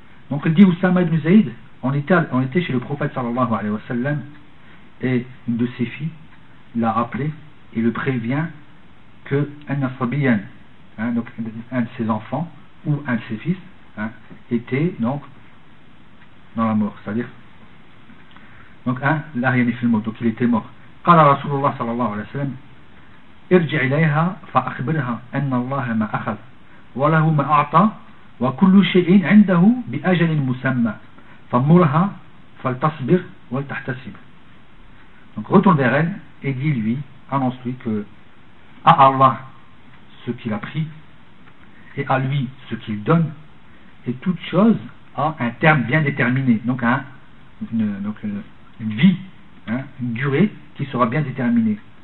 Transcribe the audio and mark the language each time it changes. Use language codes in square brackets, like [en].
[fr] Donc il dit Usama ibn Zayd, on était chez le prophète sallallahu alayhi wa sallam, et une de ses filles l'a appelé et le prévient que [ar] anna sabiyan, [fr] donc un de ses enfants ou un de ses fils, était donc dans la mort, c'est-à-dire donc l'arrière n'est plus mort, donc il était mort. [ar] قال رسول الله صلى الله عليه وسلم ارجع إليها فأخبرها أن الله ما أخذ وله ما أعطى وكل شيء عنده بأجل مسمى فمرها فلتصبر ولتحتسب. [fr] Donc retourne vers elle et dis-lui, annonce-lui que à Allah ce qu'il a pris et à lui ce qu'il donne. Et toute chose a un terme bien déterminé, donc une vie, une durée qui sera bien déterminée.